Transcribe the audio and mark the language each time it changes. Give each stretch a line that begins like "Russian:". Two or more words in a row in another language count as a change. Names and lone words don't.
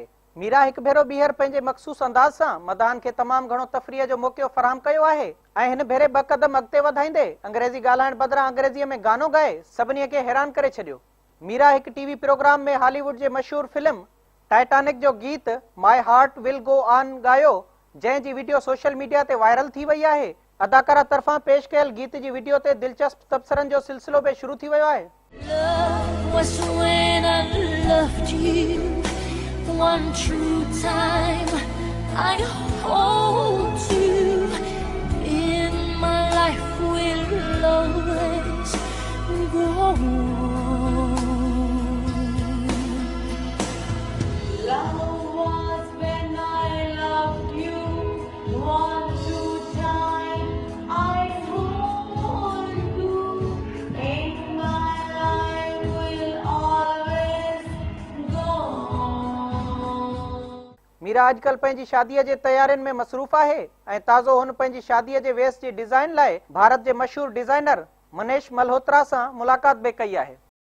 Sindhi: मीरा हिकु भेरो ॿीहर पंहिंजे मख़सूस अंदाज़ सां मदान खे तमामु घणो तफ़रीह जो मौक़ो फराहम कयो आहे ऐं हिन भेरे ॿ क़दम अॻिते वधाईंदे अंग्रेजी ॻाल्हाइण बदिरां अंग्रेजीअ में गानो ॻाए सभिनी खे हैरान करे छॾियो। मीरा हिकु टीवी प्रोग्राम में हॉलीवुड जे मशहूर फिल्म टाइटैनिक जो गीत माई हार्ट विल गो ऑन ॻायो, जंहिं जी वीडियो
English: social media
Sindhi: ते वायरल थी वई आहे। अदाकारा तरफ़ां पेश कयल गीत जी वीडियो ते दिलचस्प तबसरनि जो सिलसिलो बि शुरू थी वियो आहे।
English: Love was when I loved you one true time. I hold you in my life will always go on. Love was when I loved you one true time. I hold you in my life will always go on.
Sindhi: मीरा अॼुकल्ह पंहिंजी शादीअ जे तयारियुनि में मसरूफ़ आहे ऐं ताज़ो हुन पंहिंजी शादीअ जे वेस जी डिज़ाइन लाइ भारत जे मशहूर डिज़ाइनर मनीष मल्होत्रा सां मुलाक़ात बि कई आहे।